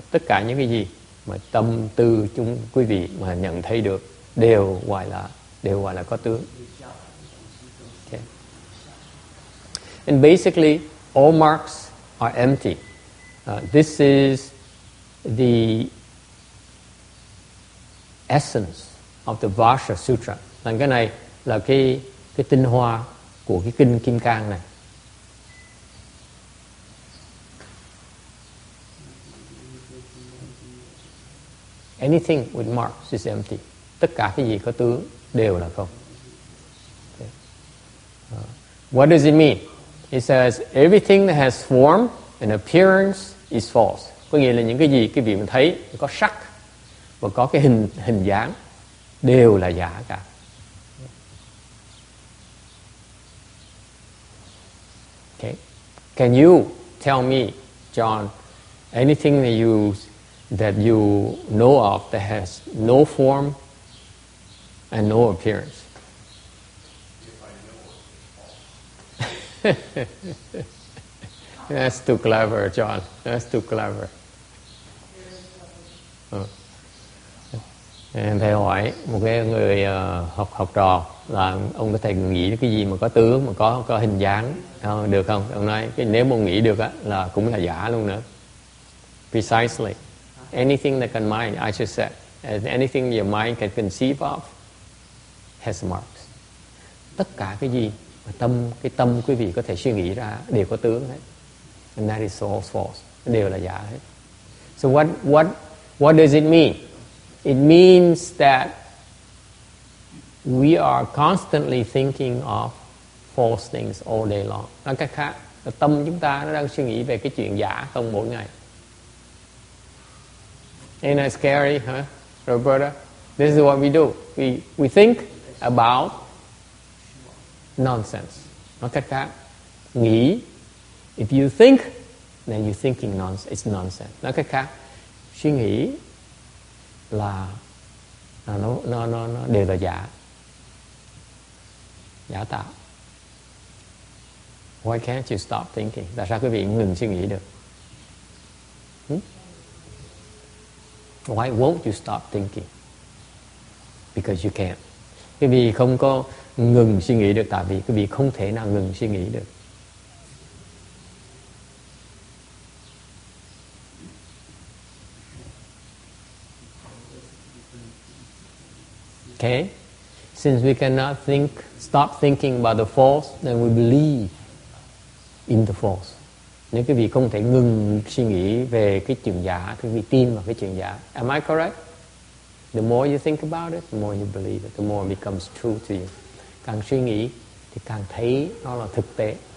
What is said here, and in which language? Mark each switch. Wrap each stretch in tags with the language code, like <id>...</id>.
<vi>Tất cả những cái gì mà tâm tư quý vị mà nhận thấy được đều gọi là có tướng.</vi> <en>Okay. And basically all marks are empty. This is the essence of the Vajra Sutra.</en> <vi>Là cái này là cái tinh hoa của cái kinh Kim Cang này.</vi> <en>Anything with marks is empty.</en> <vi>Tất cả cái gì có tướng đều là không.</vi> <en>Okay. What does it mean? It says everything that has form and appearance is false.</en> <vi>Có nghĩa là những cái gì cái vị mình thấy có sắc và có cái hình dáng đều là giả cả.</vi> <en>Okay. Can you tell me, John, anything that you know of that has no form and no appearance? That's too clever, John. That's too clever.</en> <vi>Thầy hỏi một cái người học trò là ông có thể nghĩ cái gì mà có tướng mà có hình dáng được không? Ông nói nếu mà nghĩ được á là cũng là giả luôn nữa.</vi> <en>Precisely. Anything that can mind, I just said, anything your mind can conceive of has marks.</en> <vi>Tất cả cái gì mà cái tâm quý vị có thể suy nghĩ ra đều có tướng hết.</vi> <en>And that is all false.</en> <vi>Đều là giả hết.</vi> <en>So what does it mean? It means that we are constantly thinking of false things all day long.</en> <vi>Nói cách khác, tâm chúng ta nó đang suy nghĩ về cái chuyện giả không mỗi ngày.</vi> <en>Ain't that scary, huh, Roberta? This is what we do. We think about nonsense.</en> <vi>Nói cách khác, nghĩ.</vi> <en>If you think, then you're thinking nonsense. It's nonsense.</en> <vi>Nói cách khác, suy nghĩ là nó đều là giả tạo.</vi> <en>Why can't you stop thinking?</en> <vi>Tại sao quý vị ngừng suy nghĩ được?</vi> <en>Why won't you stop thinking? Because you can't.</en> <vi>Quý vị không có ngừng suy nghĩ được tại vì quý vị không thể nào ngừng suy nghĩ được.</vi> <en>Okay? Since we cannot stop thinking about the false, then we believe in the false.</en> <vi>Nếu quý vị không thể ngừng suy nghĩ về cái chuyện giả, thì quý vị tin vào cái chuyện giả.</vi> <en>Am I correct? The more you think about it, the more you believe it, the more it becomes true to you.</en> <vi>Càng suy nghĩ thì càng thấy nó là thực tế.</vi>